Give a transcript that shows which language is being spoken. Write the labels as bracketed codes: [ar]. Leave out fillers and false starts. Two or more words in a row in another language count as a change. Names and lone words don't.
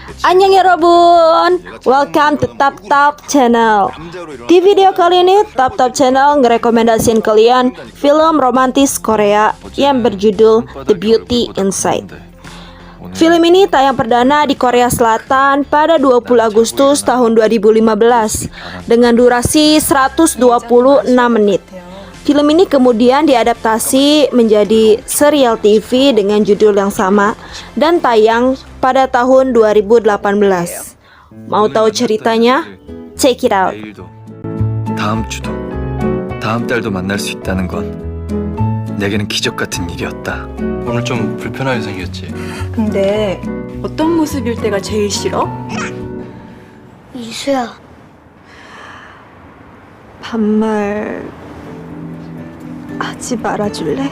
[ko] Annyeong 여러분, [en] welcome to Tap Tap Channel. [id] Di video kali ini, Tap Tap Channel ngerekomendasiin kalian film romantis Korea yang berjudul The Beauty Inside. Film ini tayang perdana di Korea Selatan pada 20 Agustus tahun 2015 dengan durasi 126 menit. Film ini kemudian diadaptasi menjadi serial TV dengan judul yang sama dan tayang pada tahun 2018. Mau tahu ceritanya? [en] Check it out. [ko] 다음 주도, 다음 달도 만날 수 있다는 건 내게는 기적 같은 일이었다. 오늘 좀 불편하게 생겼지? 근데 어떤 모습일 때가 제일 싫어? 이수야, 반말 하지 말아줄래?